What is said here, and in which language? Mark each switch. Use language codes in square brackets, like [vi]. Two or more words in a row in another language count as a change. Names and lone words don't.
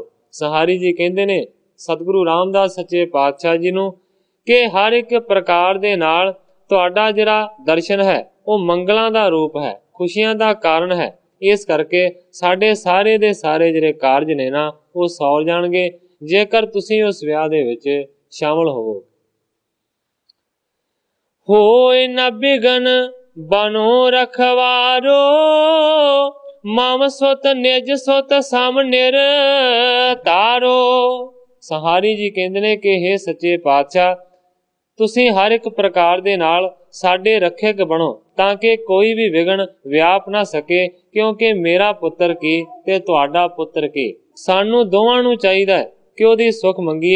[pa] ਸੰਹਾਰੀ ਜੀ ਕਹਿੰਦੇ ਨੇ ਸਤਗੁਰੂ ਰਾਮਦਾਸ ਸੱਚੇ ਪਾਤਸ਼ਾਹ ਜੀ ਨੂੰ ਕਿ ਹਰ ਇੱਕ ਪ੍ਰਕਾਰ ਦੇ ਨਾਲ ਤੁਹਾਡਾ ਜਿਹੜਾ ਦਰਸ਼ਨ ਹੈ ਉਹ ਮੰਗਲਾਂ ਦਾ ਰੂਪ ਹੈ, ਖੁਸ਼ੀਆਂ ਦਾ ਕਾਰਨ ਹੈ। ਇਸ ਕਰਕੇ ਸਾਡੇ ਸਾਰੇ ਦੇ ਸਾਰੇ ਜਿਹੜੇ ਕਾਰਜ ਨੇ ਨਾ ਉਹ ਸੌਰ ਜਾਣਗੇ ਜੇਕਰ ਤੁਸੀਂ ਉਸ ਵਿਆਹ ਦੇ ਵਿੱਚ ਸ਼ਾਮਲ ਹੋਵੋ। [bra] होए न बिघन बनो रखवारो, मम सुत निज सुत सम निरतारो। [pa] ਸੰਹਾਰੀ ਜੀ ਕਹਿੰਦੇ ਨੇ ਕਿ ਹੇ ਸੱਚੇ ਪਾਤਸ਼ਾਹ ਤੁਸੀਂ ਹਰ ਇੱਕ ਪ੍ਰਕਾਰ ਦੇ ਨਾਲ ਸਾਡੇ ਰੱਖਿਅਕ ਬਣੋ ਤਾਂਕਿ ਕੋਈ ਵੀ ਵਿਘਨ ਵਿਆਪ ਨਾ ਸਕੇ, ਕਿਉਂਕਿ ਮੇਰਾ ਪੁੱਤਰ ਕੀ ਤੇ ਤੁਹਾਡਾ ਪੁੱਤਰ ਕੀ ਸਾਨੂੰ ਦੋਵਾਂ ਨੂੰ ਚਾਹੀਦਾ ਹੈ ਕਿ ਓਹਦੀ ਸੁੱਖ ਮੰਗੀਏ।